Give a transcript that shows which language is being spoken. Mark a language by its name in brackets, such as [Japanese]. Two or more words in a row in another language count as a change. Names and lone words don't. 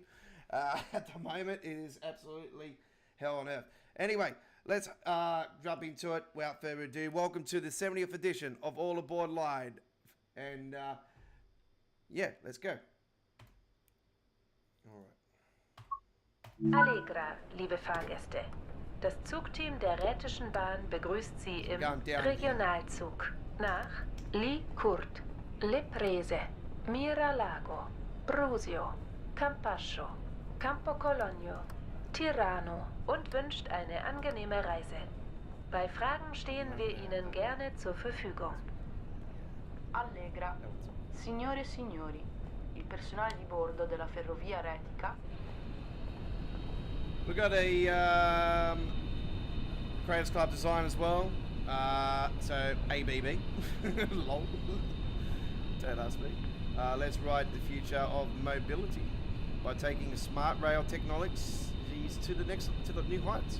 [English] At the moment, it is absolutely hell on earth. Anyway, let's jump into it without further ado. Welcome to the 70th edition of All Aboard Live. And yeah, let's go. All right. [German] Allegra, liebe Fahrgäste. Das Zugteam der Rätischen Bahn begrüßt Sie im Regionalzug nach Li-Court, Le Prese, Miralago, Brusio, Campascio, Campo Cologno, Tirano und wünscht eine angenehme Reise. Bei Fragen stehen wir Ihnen gerne zur Verfügung. [Romansh] Allegra. [Italian] Signore e signori, il personale di bordo della ferrovia retica. [English] We got a Creators Club design as well. So ABB. Lol. Don't ask me. Let's ride the future of mobility by taking smart rail technologies to the new heights.